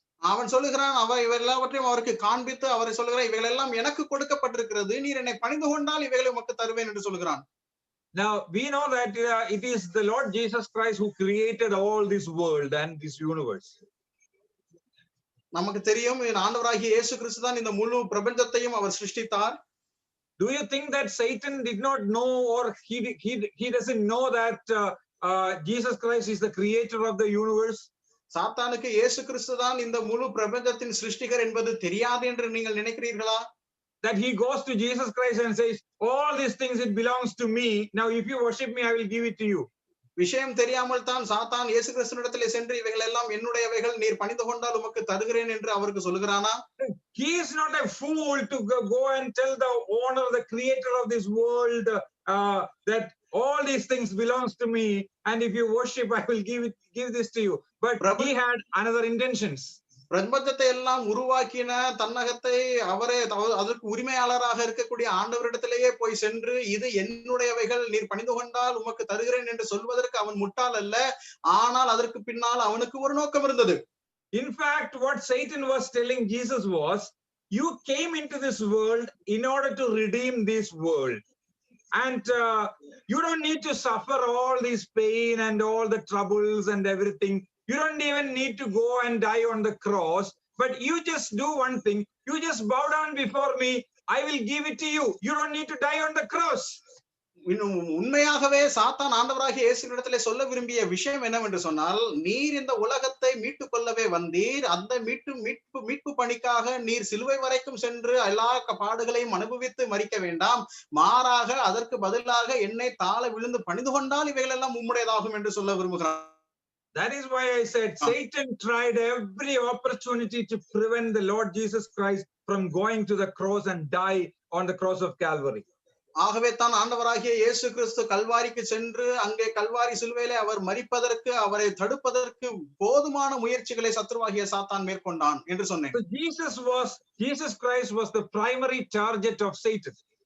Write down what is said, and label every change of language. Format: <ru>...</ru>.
<ta>அவன் சொல்லுகிறான், இவை எல்லாவற்றையும் அவருக்கு காண்பித்து அவரை சொல்லுகிறான், இவைகள் எல்லாம் எனக்கு கொடுக்கப்பட்டிருக்கிறது, நீர் என்னை பணிந்து கொண்டால் இவைகளை உமக்கு தருவேன் என்று சொல்கிறான்.</ta> <en>Now we know that it is the Lord Jesus Christ who created all this world and this universe.</en> <ta>நமக்கு தெரியும் ஆண்டவராகிய இயேசு கிறிஸ்து தான் இந்த முழு பிரபஞ்சத்தையும் அவர் சிருஷ்டித்தார்.</ta> <en>Do you think that Satan did not know, or he doesn't know that Jesus Christ is the creator of the universe?</en> <ta>சாத்தானுக்கு இயேசு கிறிஸ்து தான் இந்த முழு பிரபஞ்சத்தின் சிருஷ்டிகர் என்பது தெரியாது என்று நீங்கள் நினைக்கிறீர்களா?</ta> <en>That he goes to Jesus Christ and says, all these things, it belongs to me. Now if you worship me, I will give it to you.</en> <ta>விஷயம் தெரியாமல் தான் சாத்தான் இயேசு கிறிஸ்துவினிடத்திலே சென்று இவைகள் எல்லாம் என்னுடையவைகள், நீர் பணிந்து கொண்டால் உமக்கு தருகிறேன் என்று அவருக்கு சொல்கிறானா?</ta> <en>He is not a fool to go and tell the owner, the creator of this world, that all these things belongs to me, and if you worship, I will give this to you. But he had another intentions.</en> <ta>பிரபஞ்சத்தை எல்லாம் உருவாக்கின தன்னகத்தை அவரே அதற்கு உரிமையாளராக இருக்கக்கூடிய ஆண்டவரிடத்திலேயே போய் சென்று இது என்னுடையவைகள், நீர் பணிந்து கொண்டால் உமக்கு தருகிறேன் என்று சொல்வதற்கு அவன் முட்டாள் அல்ல. ஆனால் அதற்கு பின்னால் அவனுக்கு ஒரு நோக்கம் இருந்தது.</ta> <en>In fact, what Satan was telling Jesus was, you came into this world in order to redeem this world, and you don't need to suffer all this pain and all the troubles and everything. You don't even need to go and die on the cross, but you just do one thing. You just bow down before me. I will give it to you. You don't need to die on the cross.</en> <ta>உண்மையாகவே சாத்தான் ஆண்டவராகிய இயேசுவினிடத்திலே சொல்ல விரும்பிய விஷயம் என்னவென்று சொன்னால், நீர் இந்த உலகத்தை மீட்டுக் கொள்ளவே வந்தீர். அந்த மீட்பு பணிக்காக நீர் சிலுவை வரைக்கும் சென்று எல்லா பாடுகளையும் அனுபவித்து மரிக்க வேண்டாம். மாறாக அதற்கு பதிலாக என்னை தாழ விழுந்து பணிந்து கொண்டால் இவைகள் எல்லாம் உம்முடையதாகும் என்று சொல்ல விரும்புகிறார்.</ta> <en>That is why I said Satan tried every opportunity to prevent the Lord Jesus Christ from going to the cross and die on the cross of Calvary.</en> <ta>ஆகவே தான் ஆண்டவராகிய இயேசு கிறிஸ்து கல்வாரிக்கு சென்று அங்கே கல்வாரி சிலுவையிலே அவர் மரிப்பதற்கு, அவரை தடுப்பதற்கு போதுமான முயற்சிகளை சத்துருவாகிய சாத்தான் மேற்கொண்டான் என்று சொன்னேன்.</ta> <en>Jesus Christ was the primary target of Satan.</en>